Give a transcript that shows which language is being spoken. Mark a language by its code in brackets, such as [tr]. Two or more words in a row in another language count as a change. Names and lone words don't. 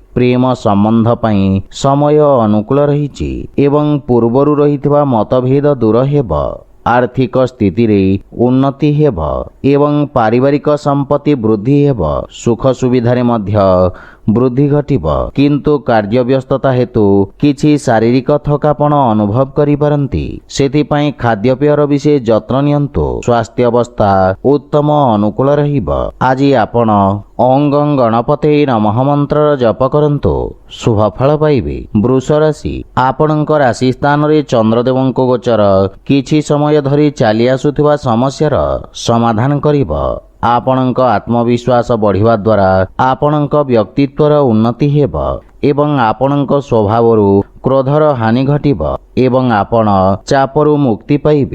[or] ପ୍ରେମ ସମ୍ବନ୍ଧ ପାଇଁ ସମୟ ଅନୁକୂଳ ରହିଛି ଏବଂ ପୂର୍ବରୁ ରହିଥିବା ମତଭେଦ ଦୂର ହେବ। ଆର୍ଥିକ ସ୍ଥିତି ରେ ଉନ୍ନତି ହେବ ଏବଂ ପାରିବାରିକ ସମ୍ପତ୍ତି ବୃଦ୍ଧି ହେବ। ସୁଖ ସୁବିଧାରେ ମଧ୍ୟ ବୃଦ୍ଧି ଘଟିବ କିନ୍ତୁ କାର୍ଯ୍ୟ ବ୍ୟସ୍ତତା ହେତୁ କିଛି ଶାରୀରିକ ଥକାପଣ ଅନୁଭବ କରି ପାରନ୍ତି। ସେଥିପାଇଁ ଖାଦ୍ୟପେୟର ବିଶେଷ ଯତ୍ନ ନିଅନ୍ତୁ। ସ୍ୱାସ୍ଥ୍ୟ ଅବସ୍ଥା ଉତ୍ତମ ଅନୁକୂଳ ରହିବ। ଆଜି ଆପଣ [sa] ओं गं गणपते नमः [or] ମନ୍ତ୍ର ଜପ କରନ୍ତୁ ଶୁଭ ଫଳ ପାଇବେ। ବୃଷ ରାଶି ଆପଣଙ୍କ ରାଶି ସ୍ଥାନ ରେ ଚନ୍ଦ୍ରଦେବଙ୍କ ଗୋଚର କିଛି ସମୟ ଧରି ଚାଲି ଆସୁଥିବା ସମସ୍ୟାର ସମାଧାନ କରିବ। ଆପଣଙ୍କ ଆତ୍ମବିଶ୍ୱାସ ବଢ଼ିବା ଦ୍ୱାରା ଆପଣଙ୍କ ବ୍ୟକ୍ତିତ୍ୱର ଉନ୍ନତି ହେବ ଏବଂ ଆପଣଙ୍କ ସ୍ୱଭାବରୁ କ୍ରୋଧର ହାନି ଘଟିବ ଏବଂ ଆପଣ ଚାପରୁ ମୁକ୍ତି ପାଇବେ।